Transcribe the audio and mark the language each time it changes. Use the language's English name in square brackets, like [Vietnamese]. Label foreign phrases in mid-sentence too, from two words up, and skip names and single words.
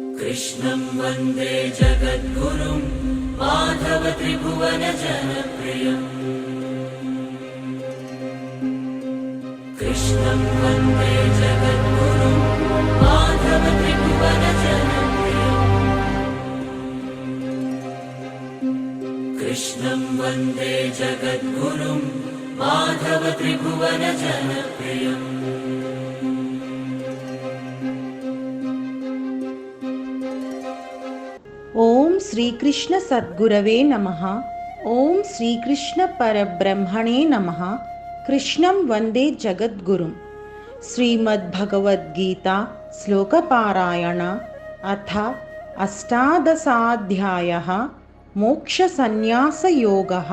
[Sanskrit] कृष्णं वन्दे जगद्गुरुं माधव त्रिभुवन जनप्रियम् कृष्णं वन्दे जगद्गुरुं माधव त्रिभुवन जनप्रियम् कृष्णं वन्दे जगद्गुरुं माधव त्रिभुवन जनप्रियम् ఓం శ్రీకృష్ణ సద్గురవే నమః. ఓం శ్రీకృష్ణ పరబ్రహ్మణే నమః. కృష్ణం వందే జగద్గురుం. శ్రీమద్భగవద్గీత శ్లోకపారాయణ అథ అష్టాదశాధ్యాయః మోక్ష సన్యాస యోగః.